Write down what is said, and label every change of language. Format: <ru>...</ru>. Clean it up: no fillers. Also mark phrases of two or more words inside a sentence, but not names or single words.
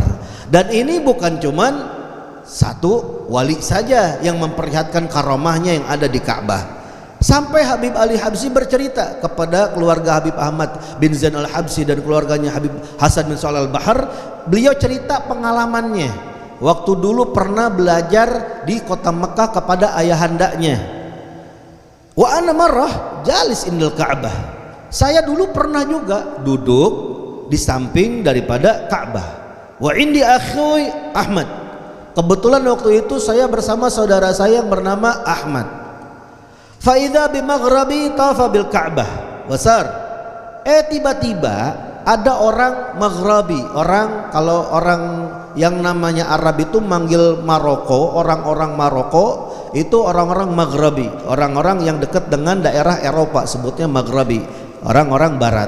<id>Dan ini bukan cuman satu wali saja yang memperlihatkan karamahnya yang ada di Ka'bah. Sampai Habib Ali Habsyi bercerita kepada keluarga Habib Ahmad bin Zain Al-Habsyi dan keluarganya Habib Hasan bin Shalih Al-Bahar. Beliau cerita pengalamannya waktu dulu pernah belajar di kota Mekkah kepada ayahandanya.</id> <ar>و أنا مرة جالس عند الكعبة.</ar> <id>Saya dulu pernah juga duduk di samping daripada Ka'bah.</id> <ar>و عندي أخي أحمد.</ar> <id>Kebetulan waktu itu saya bersama saudara saya yang bernama Ahmad.</id> <ar>فإذا بمغربي طاف بالكعبة. Wasar.</ar> <id>Tiba-tiba ada orang Maghribi, orang, kalau orang yang namanya Arab itu manggil Maroko, orang-orang Maroko itu orang-orang Maghribi, orang-orang yang dekat dengan daerah Eropa, sebutnya Maghribi, orang-orang barat.</id>